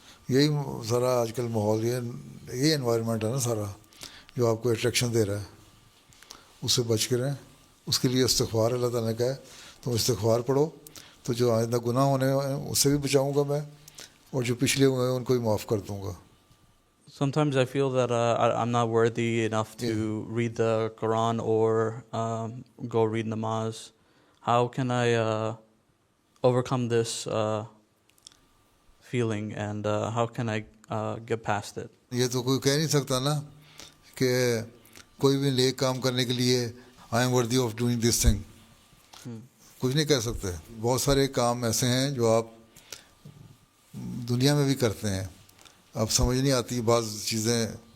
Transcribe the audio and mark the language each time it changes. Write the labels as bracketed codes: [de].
[ur] یہی سارا آج کل ماحول، یہ انوائرمنٹ ہے نا سارا جو آپ کو اٹریکشن دے رہا ہے. اس سے بچ کے رہیں. اس کے لیے استغفار اللہ تعالیٰ نے کہا ہے تم استغفار پڑھو تو جو آئندہ گناہ ہونے ہیں اس سے بھی بچاؤں گا میں، اور جو پچھلے ہوئے ہیں ان کو بھی معاف کر دوں گا. [en] Sometimes I feel that I'm not worthy enough to read the Quran or go read namaz. How can I overcome this feeling, and how can I get past it? [ur] یہ تو کوئی کہہ نہیں سکتا نا کہ کوئی بھی نیک کام کرنے کے لیے [en] I am worthy of doing this thing. [ur] کچھ نہیں کہہ سکتے. بہت سارے کام ایسے ہیں جو آپ دنیا میں بھی کرتے ہیں، اب سمجھ نہیں آتی بعض چیزیں.